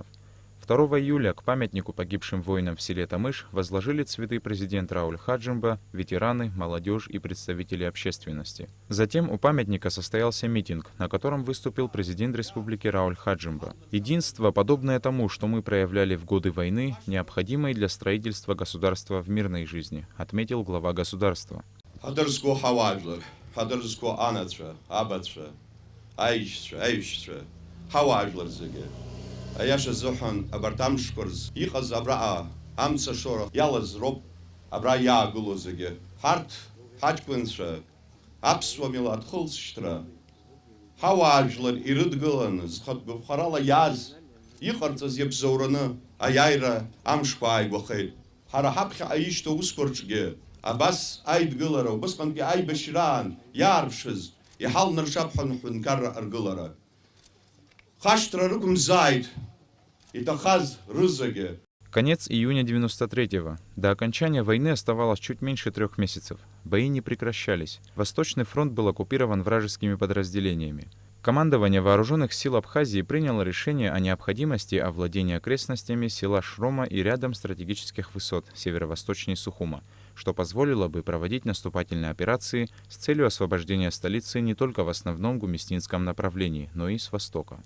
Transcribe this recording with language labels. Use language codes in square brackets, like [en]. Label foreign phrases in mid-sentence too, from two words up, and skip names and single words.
[ru] 2 июля к памятнику погибшим воинам в селе Тамыш возложили цветы президент Рауль Хаджимба, ветераны, молодежь и представители общественности. Затем у памятника состоялся митинг, на котором выступил президент республики Рауль Хаджимба. Единство, подобное тому, что мы проявляли в годы войны, необходимо и для строительства государства в мирной жизни, отметил глава государства. [ab] Аиаша азыҳәан абарҭ амшқәа рзы иҟаз абраҟа амца шора иалаз роуп абра иаагыло зегьы. Ҳарҭ ҳаҷкәынцәа аԥсуа милаҭ хылҵшьҭра ҳауаажәлар ирыдгыланы зхатә гәаԥхарала иааз иҟарҵаз иабзоураны аиааира амшқәа ааигәахеит. Ҳара ҳаԥхьаҟа ишьҭоу усқәа рҿгьы абас аидгылара убасҟангьы аибашьраан иаарԥшыз иҳалнаршап ҳәа ҳәынҭқарра аргылара. [ru] Конец июня 93-го. До окончания войны оставалось чуть меньше 3 месяцев. Бои не прекращались. Восточный фронт был оккупирован вражескими подразделениями. Командование вооруженных сил Абхазии приняло решение о необходимости овладения окрестностями села Шрома и рядом стратегических высот северо-восточнее Сухума, что позволило бы проводить наступательные операции с целью освобождения столицы не только в основном гуместинском направлении, но и с востока.